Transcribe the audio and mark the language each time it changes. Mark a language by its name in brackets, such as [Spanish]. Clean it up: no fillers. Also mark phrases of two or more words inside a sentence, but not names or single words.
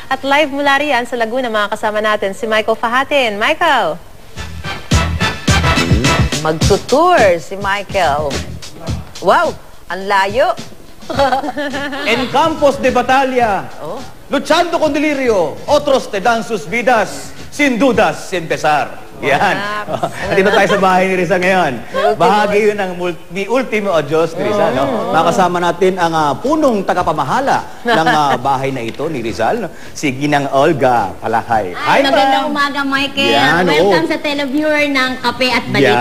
[Filipino] At live mula riyan sa Laguna, mga kasama natin si Michael Fahatin. Michael! Magtutour si Michael. Wow! Ang layo! [Spanish] En campos de batalla, luchando con delirio, otros te dan sus vidas, sin dudas, sin pesar. [Filipino] Yan. Nandito tayo sa bahay ni Rizal ngayon. Bahagi yun ng Mi Ultimo Adios ni Rizal. Makasama natin ang punong tagapamahala ng bahay na ito ni Rizal, si Ginang Olga Palakay. Hi, magandang umaga, Michael. Yan, welcome sa televiewer ng Kape at Balita.